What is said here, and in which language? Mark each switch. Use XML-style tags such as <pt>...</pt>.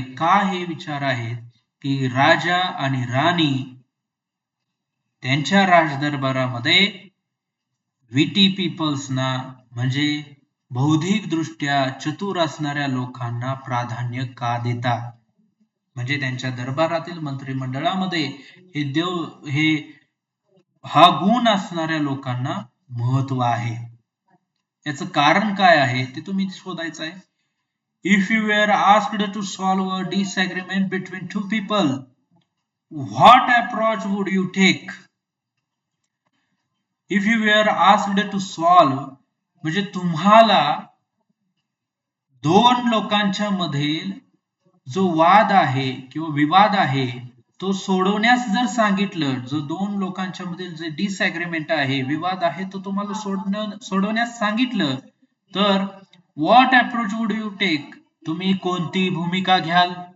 <mr>का हे विचार आहेत की राजा आणि राणी त्यांच्या राजदरबारामध्ये विटी पीपल्सना म्हणजे बौद्धिक दृष्ट्या चतुर असणाऱ्या लोकांना प्राधान्य का देतात? म्हणजे त्यांच्या दरबारातील मंत्रिमंडळामध्ये हे हा गुण असणाऱ्या लोकांना महत्व आहे. याचं कारण काय आहे ते तुम्ही शोधायचं आहे.</mr> <en>If you were asked to solve a disagreement between two people, what approach would you take? If you were asked to solve</en> <mr>म्हणजे तुम्हाला दोन लोकांच्या मधील जो वाद आहे किंवा विवाद आहे तो सोडवण्यास जर सांगितलं, जो दोन लोकांच्या मधील जे डिसएग्रीमेंट आहे, विवाद आहे, तो तुम्हाला सोडवण्यास सांगितलं तर</mr> <en>what approach would you take,</en> <mr>तुम्ही कोणती भूमिका घ्याल?</mr>